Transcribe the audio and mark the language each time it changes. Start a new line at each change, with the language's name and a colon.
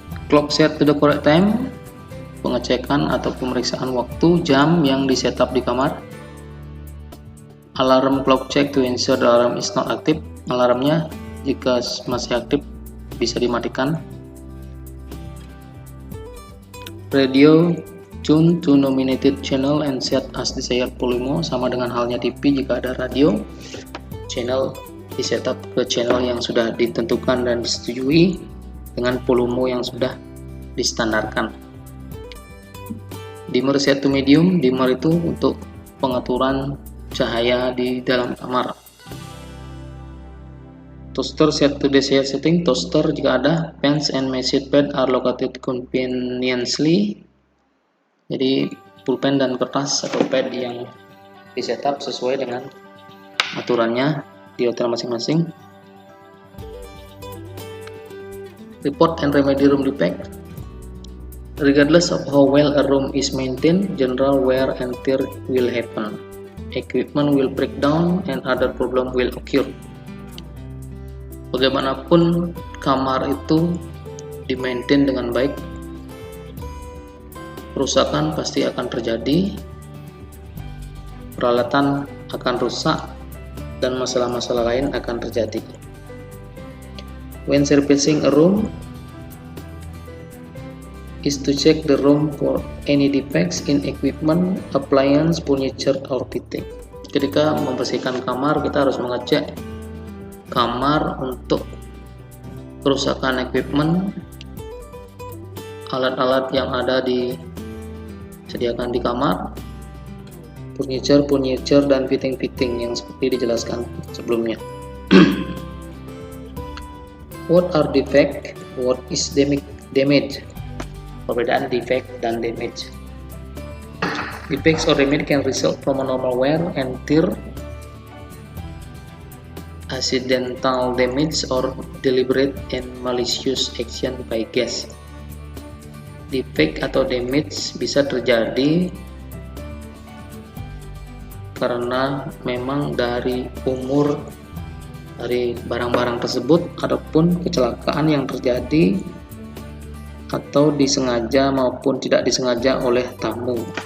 English: Clock set to the correct time.
Indonesian: Pengecekan atau pemeriksaan waktu jam yang disetup di kamar.
English: Alarm clock check to ensure the alarm is not active.
Indonesian: Alarmnya jika masih aktif bisa dimatikan.
English: Radio tune to nominated channel and set as desired volume.
Indonesian: Sama dengan halnya TV, jika ada radio, channel disetup ke channel yang sudah ditentukan dan disetujui dengan volume yang sudah distandarkan.
English: Dimmer set to medium.
Indonesian: Dimmer itu untuk pengaturan cahaya di dalam kamar.
English: Toaster set to desired setting. Toaster
Indonesian: jika ada.
English: Pans and message pad are located conveniently.
Indonesian: Jadi pulpen dan kertas atau pad yang disetup sesuai dengan aturannya di hotel masing-masing.
English: Report and remedy room defect. Regardless of how well a room is maintained, general wear and tear will happen. Equipment will break down and other problem will occur.
Indonesian: Bagaimanapun kamar itu dimaintain dengan baik, kerusakan pasti akan terjadi, peralatan akan rusak, dan masalah-masalah lain akan terjadi.
English: When servicing a room is to check the room for any defects in equipment, appliance, furniture, or fitting.
Indonesian: Ketika membersihkan kamar, kita harus mengecek kamar untuk kerusakan equipment, alat-alat yang ada disediakan di kamar, furniture, dan fitting yang seperti dijelaskan sebelumnya.
English: What are defect? What is damage?
Indonesian: Perbedaan defect dan damage.
English: Defects or damage can result from a normal wear and tear, accidental damage, or deliberate and malicious action by guests.
Indonesian: Defect atau damage bisa terjadi karena memang dari umur dari barang-barang tersebut ataupun kecelakaan yang terjadi atau disengaja maupun tidak disengaja oleh tamu.